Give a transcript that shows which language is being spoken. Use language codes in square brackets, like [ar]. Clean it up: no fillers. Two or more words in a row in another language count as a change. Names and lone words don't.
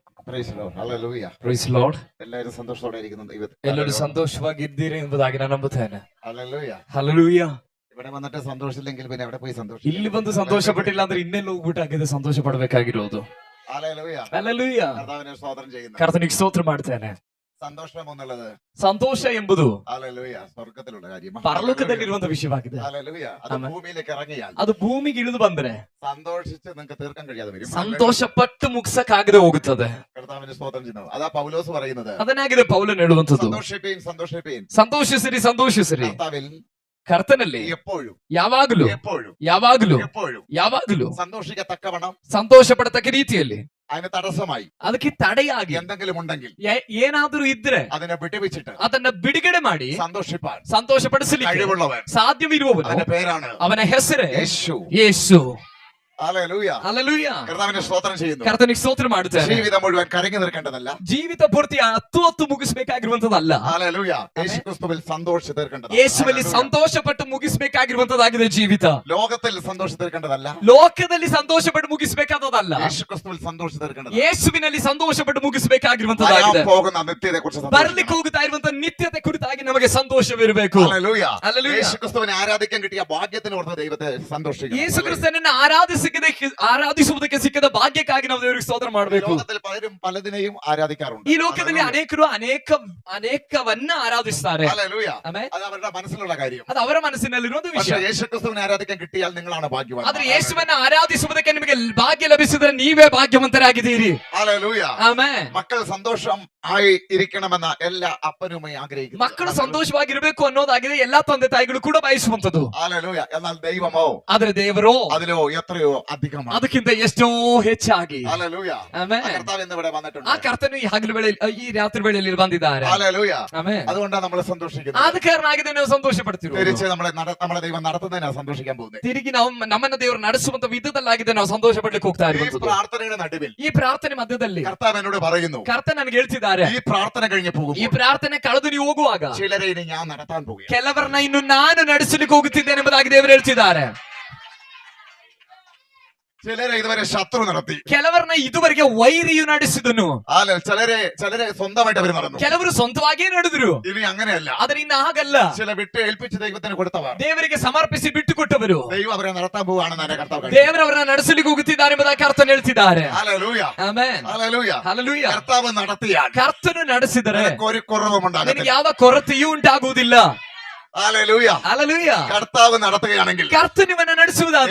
[en] Praise Lord. [ml] ಎಲ್ಲರೂ ಸಂತೋಷത്തോടെ ಇരിക്കുന്നു ദൈവത്തിൽ. [kn] ಎಲ್ಲರೂ ಸಂತೋಷವಾಗಿದ್ದೀರಿ ಎಂಬುದಾಗಿ ನಾನು ನಂಬುತ್ತೇನೆ. [ml] ഹല്ലേലൂയ. [kn] ಹಲ್ಲೆಲೂಯಾ. [ml] ഇവിടെ വന്നിട്ട് സന്തോഷമില്ലെങ്കിൽ പിന്നെ എവിടെ പോയി സന്തോഷം? [kn] ಇಲ್ಲಿ ಬಂದು ಸಂತೋಷಪಟ್ಟಿಲ್ಲ ಅಂದ್ರೆ ಇನ್ನೆಲ್ಲ ಹೋಗ್ಬಿಟ್ಟಾಗಿದೆ ಸಂತೋಷ ಪಡಬೇಕಾಗಿರೋದು. [ml] ഹല്ലേലൂയ. [kn] ಹಲ್ಲೆಲೂಯಾ. [ml] കർത്താവിനെ സ്തോത്രം ചെയ്യുന്നു. [kn] ಕರ್ತನಿಗೆ ಸ್ತೋತ್ರ ಮಾಡ್ತೇನೆ. [ml] സന്തോഷം എന്നുള്ളത് [kn] ಸಂತೋಷ ಎಂಬುದು [ml] ഹല്ലേലൂയ സ്വർഗ്ഗത്തിലുള്ള കാര്യമാണ്. [kn] ಪರಲೋಕದಲ್ಲಿರುವಂತ ವಿಷಯವಾಗಿದೆ. [ml] ഹല്ലേലൂയ. അത് ഭൂമിയിലേക്ക് ഇറങ്ങിയാൽ [kn] ಅದು ಭೂಮಿಗೆ ಇಳಿದು ಬಂದ್ರೆ [ml] സന്തോഷിച്ച് നിങ്ങൾക്ക് തീർക്കാൻ കഴിയാതെ വരും. [kn] ಸಂತೋಷಪಟ್ಟು ಮುಗಿಸಕ್ಕಾಗದೆ ಹೋಗುತ್ತದೆ. [ml] കർത്താവിനെ സ്തോത്രം ചെയ്യുന്നു. അതാ പൗലോസ് പറയുന്നത്. [kn] ಅದನ್ನಾಗಿದೆ ಪೌಲನು ಹೇಳುವಂತದ್ದು. [ml] സന്തോഷിപ്പീൻ [kn] ಸಂತೋಷಿಸಿರಿ ಸಂತೋಷಿಸಿರಿ [ml] കർത്താവിൽ [kn] ಕರ್ತನಲ್ಲಿ [ml] എപ്പോഴും [kn] ಯಾವಾಗಲೂ [ml] എപ്പോഴും [kn] ಯಾವಾಗಲೂ [ml] എപ്പോഴും [kn] ಯಾವಾಗಲೂ [ml] സന്തോഷിക്കത്തക്കവണ്ണം [kn] ಸಂತೋಷ ಪಡತಕ್ಕ ರೀತಿಯಲ್ಲಿ [ml] അതിന് തടസ്സമായി [kn] ಅದಕ್ಕೆ ತಡೆಯಾಗಿ [ml] എന്തെങ്കിലും ഉണ്ടെങ്കിൽ [kn] ಏನಾದ್ರೂ ಇದ್ರೆ [ml] അതിനെ വിട്ടുവെച്ചിട്ട് [kn] ಅದನ್ನ ಬಿಡುಗಡೆ ಮಾಡಿ [ml] സന്തോഷിപ്പാൻ [kn] ಸಂತೋಷ ಪಡಿಸಲಿಕ್ಕೆ [ml] കഴിവുള്ളവൻ [kn] ಸಾಧ್ಯವಿರುವವನು [ml] അവന്റെ പേരാണ് [kn] ಅವನ ಹೆಸರೇ [ml] യേശു. [kn] ಯೇಸು. [ml] ഹല്ലേലൂയ. ഹല്ലേലൂയ. കർത്താവിനെ സ്തോത്രം ചെയ്യുന്നു. [kn] ಕರ್ತನಿಗೆ ಸ್ತೋತ್ರ ಮಾಡುತ್ತೇನೆ. [ml] ജീവിതം മുഴുവൻ കരഞ്ഞു നിൽക്കേണ്ടതല്ല. [kn] ಜೀವಿತ ಪೂರ್ತಿ ಹತ್ತು ಮುಗಿಸಬೇಕಾಗಿರುವಂತದಲ್ಲ. [ml] ഹല്ലേലൂയ. യേശുക്രിസ്തുവിൽ സന്തോഷിച്ച് തീർക്കേണ്ടതാണ്. [kn] ಯೇಸುವಲ್ಲಿ ಸಂತೋಷಪಟ್ಟು ಮುಗಿಸಬೇಕಾಗಿರುವಂತದಾಗಿದೆ ಜೀವಿತ. [ml] ലോകത്തിൽ സന്തോഷിച്ച് തീർക്കേണ്ടതല്ല. [kn] ಲೋಕದಲ್ಲಿ ಸಂತೋಷಪಟ್ಟು ಮುಗಿಸಬೇಕಾದದಲ್ಲ. [ml] യേശുക്രിസ്തുവിൽ സന്തോഷിച്ച് തീർക്കേണ്ടതാണ്. [kn] ಯೇಸುವಿನಲ್ಲಿ ಸಂತೋಷಪಟ್ಟು ಮುಗಿಸಬೇಕಾಗಿರುವಂತದಾಗಿದೆ. [ml] പോകുന്ന നിത്യത്തെ കുറിച്ച് [kn] ಬರ್ಲಿಕ್ಕೆ ಹೋಗುತ್ತಾ ಇರುವಂತ ನಿತ್ಯತೆ ಕುರಿತಾಗಿ ನಮಗೆ ಸಂತೋಷವಿರಬೇಕು. [ml] ഹല്ലേലൂയ. ഹല്ലേലൂയ. യേശുക്രിസ്തുവിനെ ആരാധിക്കാൻ കിട്ടിയ ഭാഗ്യത്തിന് ഓർത്ത് ദൈവത്തെ സന്തോഷിക്കുക. [kn] ಯೇಸು ಕ್ರಿಸ್ತನನ್ನು ಆರಾಧಿಸುವುದಕ್ಕೆ ಸಿಕ್ಕದ ಭಾಗ್ಯಕ್ಕಾಗಿ ನಾವು ದೇವರಿಗೆ ಸ್ತೋತ್ರ ಮಾಡಬೇಕು. [ml] ലോകത്തിൽ പലരും പലതിനെയും ആരാധിക്കാറുണ്ട്. [kn] ಈ ಲೋಕದಲ್ಲಿ ಅನೇಕರು ಅನೇಕವನ್ನ ಆರಾಧಿಸ್ತಾರೆ. [ml] ഹല്ലേലൂയ. [kn] ಆಮೆನ್. [ml] അത് അവരുടെ മനസ്സിലുള്ള കാര്യം. [kn] ಅದು ಅವರ ಮನಸ್ಸಿನಲ್ಲಿರುವ [ml] പക്ഷേ [kn] ವಿಷಯ. [ml] യേശുക്രിസ്തുവിനെ ആരാധിക്കാൻ കിട്ടിയാൽ നിങ്ങളാണ് ഭാഗ്യവാൻ. [kn] ಆದ್ರೆ ಯೇಸುವನ್ನ ಆರಾಧಿಸುವುದಕ್ಕೆ ನಿಮಗೆ ಭಾಗ್ಯ ಲಭಿಸಿದ್ರೆ ನೀವೇ ಭಾಗ್ಯವಂತರಾಗಿದ್ದೀರಿ. [ml] ഹല്ലേലൂയ. [kn] ಆಮೆನ್. [ml] മക്കൾ സന്തോഷം ആയി ഇരിക്കണമെന്ന എല്ലാ അപ്പനുമായി ആഗ്രഹിക്കുന്നു. [kn] ಮಕ್ಕಳು ಸಂತೋಷವಾಗಿರಬೇಕು ಅನ್ನೋದಾಗಿದೆ ಎಲ್ಲಾ ತಂದೆ ತಾಯಿಗಳು ಕೂಡ ಬಯಸುವಂತದ್ದು. [ml] ഹല്ലേലൂയ. എന്നാൽ ദൈവമോ [kn] ಆದ್ರೆ ದೇವರು [ml] അതിലോ എത്രയോ അധികമാണ്. [kn] ಅದಕ್ಕಿಂತ ಎಷ್ಟೋ ಹೆಚ್ಚಾಗಿ. [ml] ഹല്ലേലൂയ. [kn] ಆಮೆನ್. [ml] കർത്താവ് ഇന്ന് ഇവിടെ വന്നിട്ടുണ്ട്. [kn] ಆ ಕರ್ತನು ಈ ಹಗಲು ವೇಳೆ ಈ ರಾತ್ರಿ ವೇಳೆಯಲ್ಲಿ ಬಂದಿದ್ದಾರೆ. [ml] ഹല്ലേലൂയ. [kn] ಆಮೆನ್. [ml] അതുകൊണ്ടാണ് നമ്മൾ സന്തോഷിക്കുന്നത്. [kn] ಆದ ಕಾರಣಾಗಿದೆ ನಾವು ಸಂತೋಷ ಪಡ್ತಿರೋದು. [ml] തിരിച്ച് നമ്മളെ ദൈവം നടത്തുന്നതിനാണ് സന്തോഷിക്കാൻ പോകുന്നത്. [kn] ತಿರುಗಿ ನಾವು ನಮ್ಮನ್ನ ದೇವರು ನಡೆಸುವಂತ ವಿಧದಲ್ಲಾಗಿದೆ ನಾವು ಸಂತೋಷ ಪಡ್ಲಿಕ್ಕೆ ಹೋಗ್ತಾ [ml] ഈ [kn] ಇರುವಂತದ್ದು. [ml] പ്രാർത്ഥനയുടെ നടുവിൽ [kn] ಈ ಪ್ರಾರ್ಥನೆ ಮಧ್ಯದಲ್ಲಿ [ml] കർത്താവ് എന്നോട് പറയുന്നു, [kn] ಕರ್ತನ ನನಗೆ ಹೇಳ್ತಿದ್ದಾರೆ, [ml] ഈ പ്രാർത്ഥന കഴിഞ്ഞ് [kn] ಈ [ml] പോകുമ്പോൾ [kn] ಪ್ರಾರ್ಥನೆ ಕಳೆದು ನೀವು ಹೋಗುವಾಗ [ml] ചിലരെ ഇനി ഞാൻ നടത്താൻ പോകുകയാണ്. [kn] ಕೆಲವರನ್ನ ಇನ್ನು ನಾನು ನಡೆಸಲಿಕ್ಕೆ ಹೋಗುತ್ತಿದ್ದೇನೆ ಎಂಬುದಾಗಿ ದೇವರು ಹೇಳ್ತಿದ್ದಾರೆ. [ml] ചിലരെ ഇതുവരെ ശത്രു നടത്തി, [kn] ಕೆಲವರನ್ನ ಇದುವರೆಗೆ ವೈರಿಯು ನಡೆಸಿದನು, [ml] ചിലരെ സ്വന്തമായിട്ട് അവർ നടന്നു. [kn] ಕೆಲವರು ಸ್ವಂತವಾಗಿಯೇ ನಡೆದ್ರು. [ml] ഇനി അങ്ങനെയല്ല, [kn] ಆದ್ರೆ ಇನ್ನು ಹಾಗಲ್ಲ. [ml] ചില വിട്ട് ഏൽപ്പിച്ച് ദൈവത്തിന് കൊടുത്തവർ [kn] ದೇವರಿಗೆ ಸಮರ್ಪಿಸಿ ಬಿಟ್ಟು ಕೊಟ್ಟವರು [ml] ദൈവം അവരെ നടത്താൻ പോവുകയാണെന്ന് എന്റെ കർത്താവ്. [kn] ದೇವರವರನ್ನ ನಡೆಸಲಿಕ್ಕೆ ಹೋಗುತ್ತಿದ್ದಾರೆ ಎಂಬುದಾಗಿ ಕರ್ತನ ಹೇಳ್ತಿದ್ದಾರೆ. [ml] ഹല്ലേലൂയ. [kn] ಆಮೆನ್. [ml] ഹല്ലേലൂയ. [kn] ಹಲ್ಲೆಲೂಯ. [ml] കർത്താവ് നടത്തിയാൽ [kn] ಕರ್ತನು ನಡೆಸಿದರೆ [ml] ഒരു കുറവും [kn] ನಿನಗೆ [ml] ഉണ്ടാകത്തില്ല. [kn] ಯಾವ ಕೊರತೆಯೂ ಉಂಟಾಗುವುದಿಲ್ಲ. [ml] ഹല്ലേലൂയ. [kn] ಹಲ್ಲೆಲೂಯ. [ml] കർത്താവ് നടത്തുകയാണെങ്കിൽ [kn] ಕರ್ತನು ನಿಮ್ಮನ್ನ ನಡೆಸುವುದಾದ್ರೆ